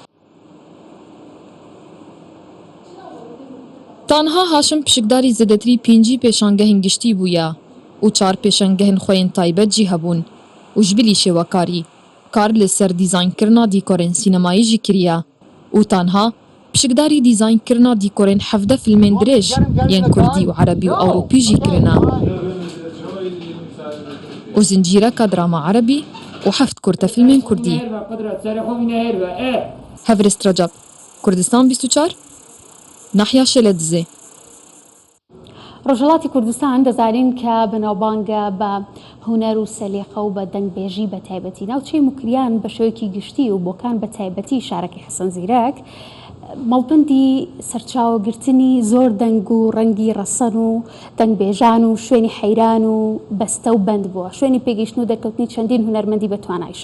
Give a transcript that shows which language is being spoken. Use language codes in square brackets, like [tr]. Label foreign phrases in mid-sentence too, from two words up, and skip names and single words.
[ku] Tanha Haşim pişikdarî zêdetirî 5 pêşangehên giştî bûye û 4 pêşangehên xwe yên taybet jî hebûn û ji bilî şêwekarî kar li ser dîzaynkirina dîkorên sînemayî jî kiriye û tanha pişikdarî dîzaynkirina dîkorên 17 filmên dirêj yên Kurdî û Erebî û Ewropî jî kirine. û zincîreka drama Erebî û 7 kurtefilmên Kurdî. Hevrist Recep, Kurdistan 24 ناحیە شێلە دزێ. [ckb] ڕۆژهەڵاتی کوردستان دەزانین کە بەناوبانگە بە هونەر و سەلیقە و بە دەنگبێژی بە تایبەتی ناوچەی موکریان بە شێوەیەکی گشتی و بۆکان بە تایبەتی شارەکەی حەسەن زیرەک مەڵبەندی سەرچاوەگرتنی زۆر دەنگ و ڕەنگی ڕەسەن و دەنگبێژان و شوێنی حەیران و بەستە و بەند بووە شوێنی پێگەیشتن و دەرکەوتنی چەندین هونەرمەندی بە توانایشە.